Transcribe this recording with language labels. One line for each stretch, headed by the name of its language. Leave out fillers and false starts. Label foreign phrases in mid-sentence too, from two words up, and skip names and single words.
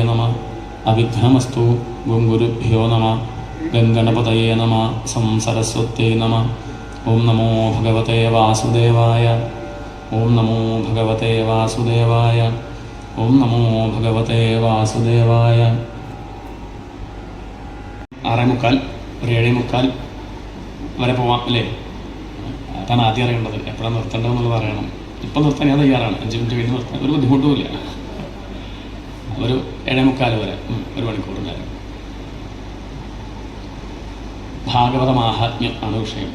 Sanskrit: नमः अविघ्नमस्तु गुरुभ्यो नमः गङ्गणपतये नमः संसरस्वत्यै नमः ॐ नमो भगवते वासुदेवाय ॐ नमो भगवते वासुदेवाय ॐ नमो भगवते वासुदेवाय 6:45
Malayalam: ഒരു 7:45 വരെ പോവാം അല്ലേ? അതാണ് ആദ്യം അറിയേണ്ടത്. എപ്പോഴാണ് നിർത്തേണ്ടതെന്നുള്ളത് അറിയണം. ഇപ്പം നിർത്താൻ ഞാൻ തയ്യാറാണ്. 5 മിനിറ്റ് കഴിഞ്ഞ് നിർത്താൻ ഒരു ബുദ്ധിമുട്ടുമില്ല. ഒരു 7:45 വരെ, ഒരു മണിക്കൂർ നേരം. ഭാഗവത മാഹാത്മ്യം ആണ് വിഷയം.